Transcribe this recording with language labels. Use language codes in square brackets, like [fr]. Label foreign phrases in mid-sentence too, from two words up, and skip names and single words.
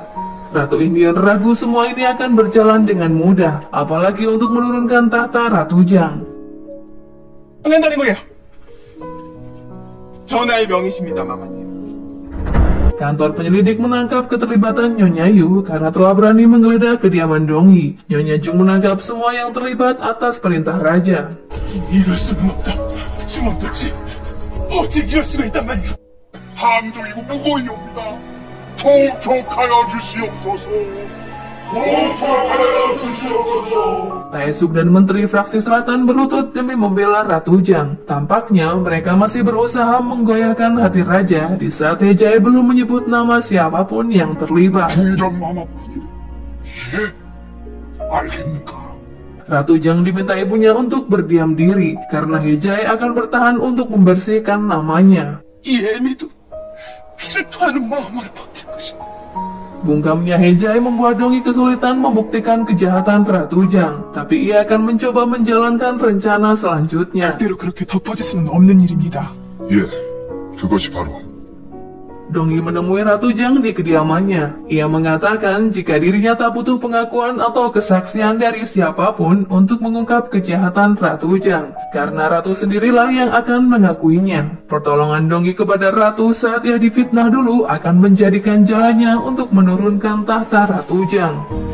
[id] Ratu Incheon ragu semua ini akan berjalan dengan mudah, apalagi untuk menurunkan tahta Ratu Jiang. [ko] 끝낸다는 거예요. 전하의 명이십니다, 마마님. [id] Kantor penyelidik menangkap keterlibatan Nyonya Yu karena telah berani menggeledah kediaman Dongyi. Nyonya Jung menangkap semua yang terlibat atas perintah raja. [ko] 이럴 수는 없다. 주먹도치. 어찌 이럴 수가 있단 말이야. 함정이고 무고이옵니다. 통촉하여 주시옵소서. 통촉하여 주시옵소서. [id] Taesuk dan Menteri Fraksi Selatan berlutut demi membela Ratu Jiang. Tampaknya mereka masih berusaha menggoyahkan hati raja di saat Hejae belum menyebut nama siapapun yang terlibat. [ko] 중전마마뿐이다. 예? 알겠는가? [id] Ratu Jiang diminta ibunya untuk berdiam diri karena Hejae akan bertahan untuk membersihkan namanya. [ko] 이 애미도 피를 토하는 마음으로 버틸 것이다. [id] Bungkamnya Hejae membuat Dongyi kesulitan membuktikan kejahatan Ratu Jiang, tapi ia akan mencoba menjalankan rencana selanjutnya. [ko] 그대로 그렇게 덮어질 수는 없는 일입니다. 예, 그것이 바로 [id] Dongyi menemui Ratu Jiang di kediamannya. Ia mengatakan jika dirinya tak butuh pengakuan atau kesaksian dari siapapun untuk mengungkap kejahatan Ratu Jiang, karena Ratu sendirilah yang akan mengakuinya. Pertolongan Dongyi kepada Ratu saat ia difitnah dulu akan menjadikan jalannya untuk menurunkan tahta Ratu Jiang.